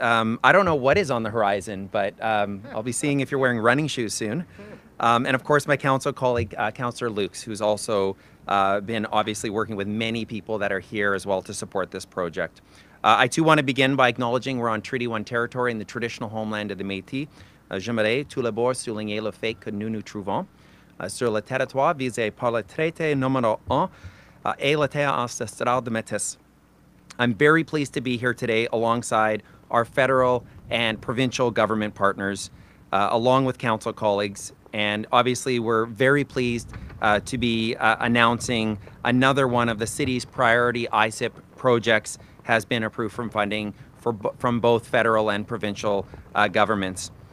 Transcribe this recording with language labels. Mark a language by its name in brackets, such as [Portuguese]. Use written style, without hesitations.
[English] I don't know what is on the horizon, but I'll be seeing if you're wearing running shoes soon. And of course, my council colleague, Councillor Lukes, who's also been obviously working with many people that are here as well to support this project. I too want to begin by acknowledging we're on Treaty 1 territory in the traditional homeland of the Métis. [French] J'aimerais tout d'abord souligner le fait que nous nous trouvons sur le territoire visé par le traité numéro 1 et le terre ancestrale de Métis. [English] I'm very pleased to be here today alongside our federal and provincial government partners, along with council colleagues. And obviously, we're very pleased to be announcing another one of the city's priority ISIP projects has been approved from funding from both federal and provincial governments.